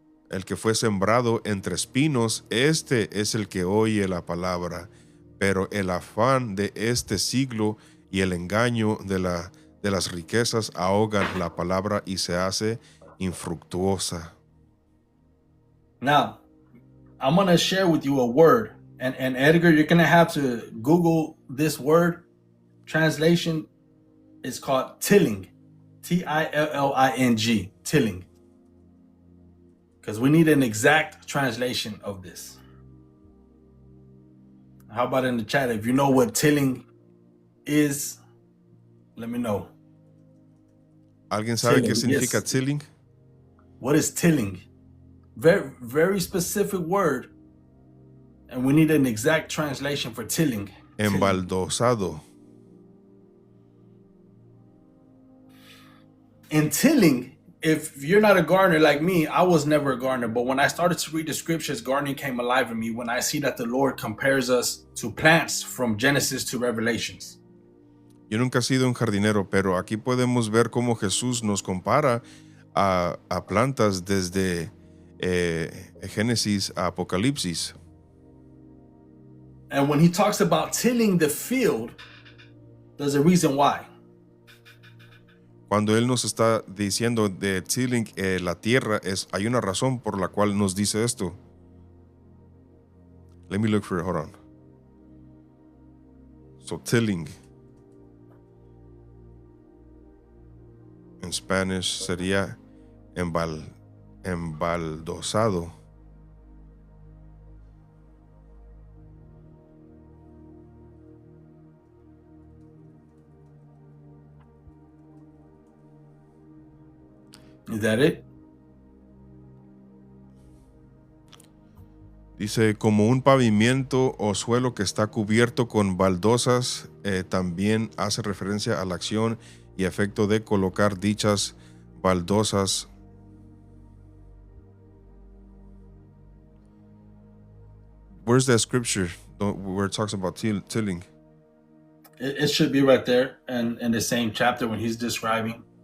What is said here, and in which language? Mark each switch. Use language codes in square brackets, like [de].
[es] El que fue sembrado entre espinos, este es el que oye la palabra, pero el afán de este siglo y el engaño de las riquezas ahogan la palabra y se hace infructuosa. [en] Now, I'm going to share with you a word. And Edgar, you're going to have to Google this word. Translation is called tilling. Tilling. Tilling. Because we need an exact translation of this. How about in the chat? If you know what tilling is, let me know. [es] ¿Alguien sabe [en] Tilling, [es] qué significa [en] yes. tilling? What is tilling? Very, very specific word. And we need an exact translation for tilling. [es] Embaldosado. [en] In tilling, if you're not a gardener like me, I was never a gardener. But when I started to read the scriptures, gardening came alive in me when I see that the Lord compares us to plants from Genesis to Revelations. [es] Yo nunca he sido un jardinero, pero aquí podemos ver cómo Jesús nos compara a plantas desde Génesis a Apocalipsis. [en] And when he talks about tilling the field, there's a reason why. [es] Cuando Él nos está diciendo de tilling la tierra, hay una razón por la cual nos dice esto. [en] Let me look for it, hold on. So tilling. [es] En Spanish sería embaldosado. [en] Is that it? [es] Dice, como un pavimento o suelo que está cubierto con baldosas, también hace referencia a la acción y efecto de colocar dichas baldosas. [en] Where's that scripture where it talks about tilling? It should be right there and in the same chapter when he's describing.